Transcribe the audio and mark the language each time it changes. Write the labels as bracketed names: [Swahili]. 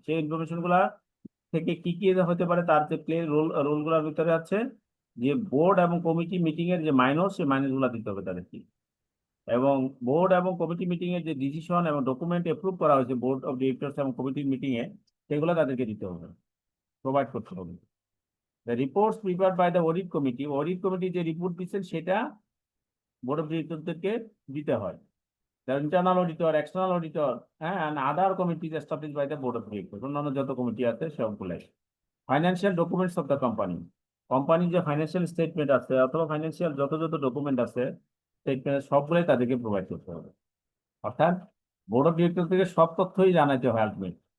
[Bangla] সেই ইনফরমেশন গুলা থেকে কি কি হতে পারে, তার যে প্লে রোল গুলোর ভিতরে আছে যে বোর্ড এবং কমিটি মিটিং এর যে মাইনস, সেই মাইনস গুলা দিতে হবে তাদেরকে, এবং বোর্ড এবং কমিটি মিটিং এর যে ডিসিশন এবং ডকুমেন্ট অ্যাপ্রুভ করা হয়েছে বোর্ড অফ ডিরেক্টরস এবং কমিটি মিটিং এ, সেগুলো তাদেরকে দিতে হবে, প্রোভাইড করতে হবে। [English] the reports prepared by the audit committee [Bangla] যে রিপোর্ট দিচ্ছেন সেটা বোর্ড অফ ডিরেক্টরদেরকে দিতে হয়। [English] The internal auditor, external auditor, and other committees established by the board of directors, [Bangla] অন্যান্য যত কমিটি আছে সবগুলাই। [English] financial documents of the company, [Bangla] কোম্পানির যে ফাইন্যান্সিয়াল স্টেটমেন্ট আছে অথবা ফাইন্যান্সিয়াল যত যত ডকুমেন্ট আছে স্টেটমেন্ট সবগুলাই তাদেরকে প্রোভাইড করতে হবে। অর্থাৎ বোর্ড অফ ডিরেক্টর থেকে সব তথ্যই জানাতে হয় আলটিমেট।